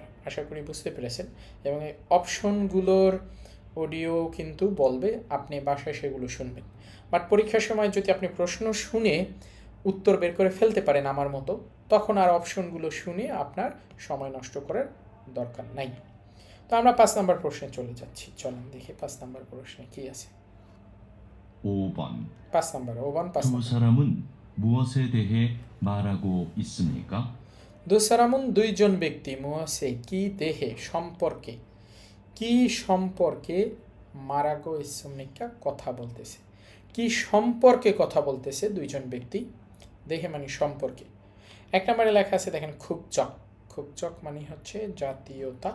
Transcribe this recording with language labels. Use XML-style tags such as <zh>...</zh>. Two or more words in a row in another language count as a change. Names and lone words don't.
<bn>আশা করি বুঝতে পেরেছেন, এবং এই অপশনগুলোর অডিও কিন্তু বলবে, আপনি বাসায় সেগুলো শুনবেন। বাট পরীক্ষার সময় যদি আপনি প্রশ্ন শুনে উত্তর বের করে ফেলতে পারেন আমার মতো, তখন আর অপশনগুলো শুনে আপনার সময় নষ্ট করার দরকার নাই। তো আমরা 5 নম্বর প্রশ্নে চলে যাচ্ছি, চলুন দেখি 5 নম্বর প্রশ্নে কি আছে।</bn> <ko>5번</ko> <bn>5 নম্বর, 5</bn> <ko>두</ko> <bn>নম্বর।</bn> <ko>사람은 무엇에 대해 말하고 있습니까? 두 사람은</ko> <bn>দুইজন ব্যক্তি, মুয়াসে কি দেহে সম্পর্কে, কি সম্পর্কে,</bn> <ko>말하고 있습니까</ko> <bn>কথা বলতেছে, কি সম্পর্কে কথা বলতেছে দুইজন ব্যক্তি, দেহে মানে সম্পর্কে। 1 নম্বরে লেখা আছে দেখেন খুবচক, খুবচক মানে হচ্ছে জাতীয়তা।</bn>